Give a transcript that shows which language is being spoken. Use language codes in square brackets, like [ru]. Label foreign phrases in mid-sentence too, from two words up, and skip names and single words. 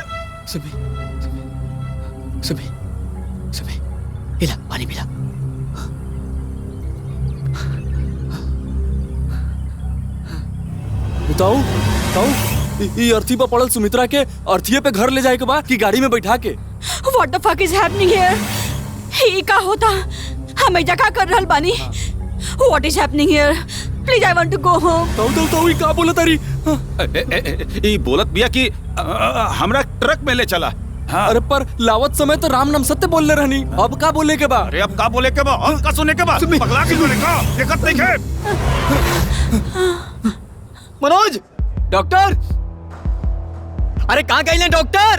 [bho] सुम्मी सुम्मी सुम्मी पिला पानी पिला। ताऊ ताऊ ये अर्थी पर पड़ल सुमित्रा के अर्थिये पे घर ले जाए के बाद कि गाड़ी में बैठा के। [en] What the fuck is happening here? [bho] ये का होता? हम ऐजा का कर रहल बानी? [en] What is happening here? Please I want to go home. [bho] ताऊ ताऊ ताऊ ये का बोला तारी? ये बोलत बिया कि हमरा ट्रक में ले चला। हाँ। अरे पर लावत समय तो राम नाम सत्य बोलने रहनी, अब का बोले के बा? अरे अब का बोले के बा, अब का सुने के बा? पगला के बोले का? दिक्कत नहीं है। मनोज डॉक्टर, अरे कहाँ गए डॉक्टर?